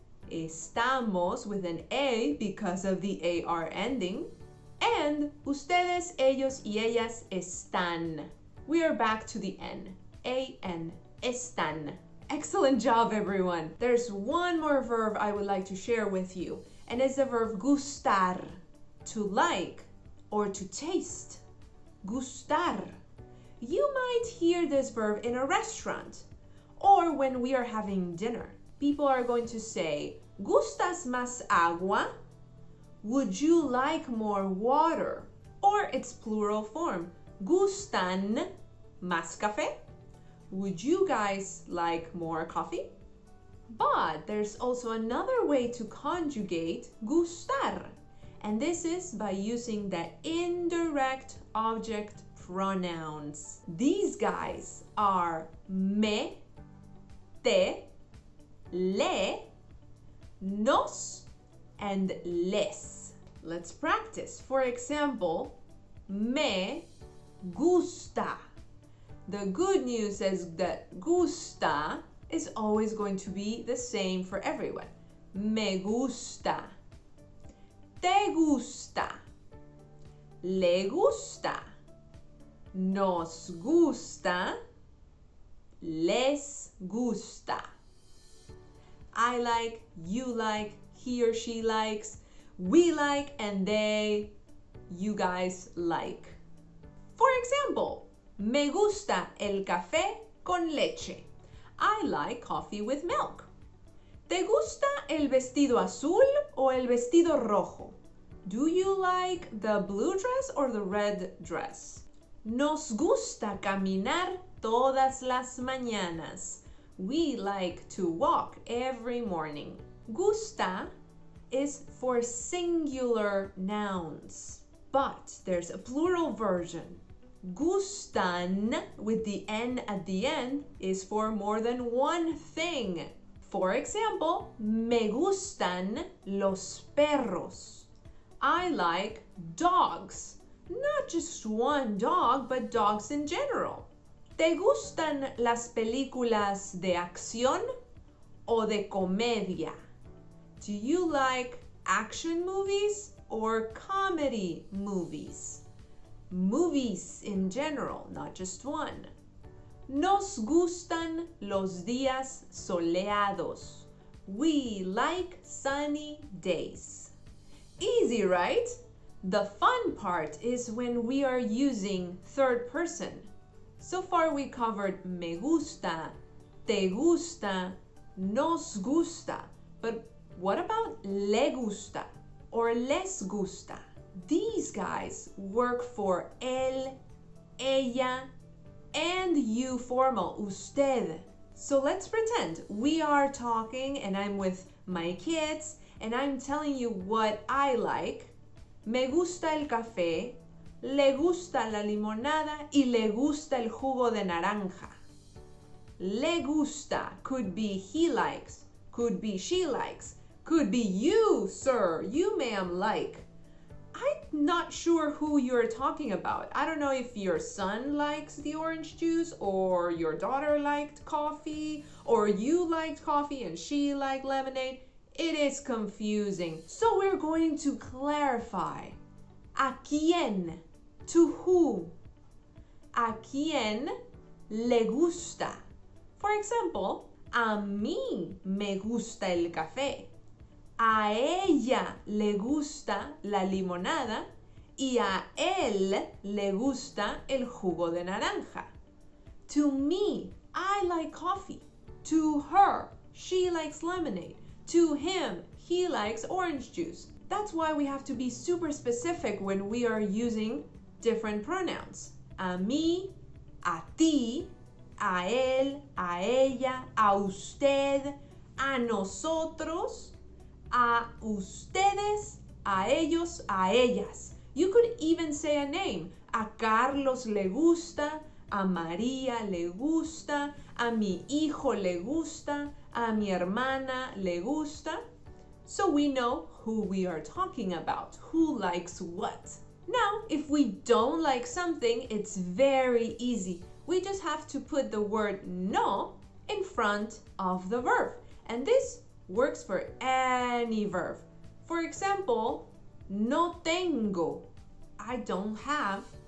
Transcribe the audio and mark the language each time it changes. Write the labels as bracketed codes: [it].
[en] Estamos with an A because of the AR ending. [es] And ustedes, ellos y ellas están. [en] We are back to the N. A-N. Están. Excellent job, everyone. There's one more verb I would like to share with you, and it's the verb gustar, to like or to taste. Gustar. You might hear this verb in a restaurant or when we are having dinner. People are going to say, [es] ¿Gustas más agua? [en] Would you like more water? Or its plural form, [es] ¿Gustan más café? [en] Would you guys like more coffee? But there's also another way to conjugate gustar, and this is by using the indirect object pronouns. These guys are me, te, le, nos, and les. Let's practice. For example, me gusta. The good news is that gusta is always going to be the same for everyone. [es] Me gusta. Te gusta. Le gusta. Nos gusta. Les gusta. [en] I like, you like, he or she likes, we like, and they, you guys like. For example, [es] me gusta el café con leche. [en] I like coffee with milk. [es] ¿Te gusta el vestido azul o el vestido rojo? [en] Do you like the blue dress or the red dress? [es] Nos gusta caminar todas las mañanas. [en] We like to walk every morning. Gusta is for singular nouns, but there's a plural version. Gustan, with the N at the end, is for more than one thing. For example, [es] me gustan los perros. [en] I like dogs. Not just one dog, but dogs in general. [es] ¿Te gustan las películas de acción o de comedia? [en] Do you like action movies or comedy movies? Movies in general, not just one. [es] Nos gustan los días soleados. [en] We like sunny days. Easy, right? The fun part is when we are using third person. So far we covered me gusta, te gusta, nos gusta. But what about le gusta or les gusta? These guys work for él, ella, and you formal, usted. So let's pretend we are talking and I'm with my kids and I'm telling you what I like. [es] Me gusta el café, le gusta la limonada y le gusta el jugo de naranja. [en] Le gusta could be he likes, could be she likes, could be you, sir, you ma'am like. I'm not sure who you're talking about. I don't know if your son likes the orange juice or your daughter liked coffee or you liked coffee and she liked lemonade. It is confusing. So we're going to clarify. [es] ¿A quién? [en] To who? [es] ¿A quién le gusta? [en] For example, [es] a mí me gusta el café. A ella le gusta la limonada y a él le gusta el jugo de naranja. [en] To me, I like coffee. To her, she likes lemonade. To him, he likes orange juice. That's why we have to be super specific when we are using different pronouns. [es] A mí, a ti, a él, a ella, a usted, a nosotros, a ustedes, a ellos, a ellas. [en] You could even say a name. [es] A Carlos le gusta, a María le gusta, a mi hijo le gusta, a mi hermana le gusta. [en] So we know who we are talking about, who likes what. Now, if we don't like something, it's very easy. We just have to put the word no in front of the verb. And this works for any verb. For example, [es] no tengo, [en] I don't have.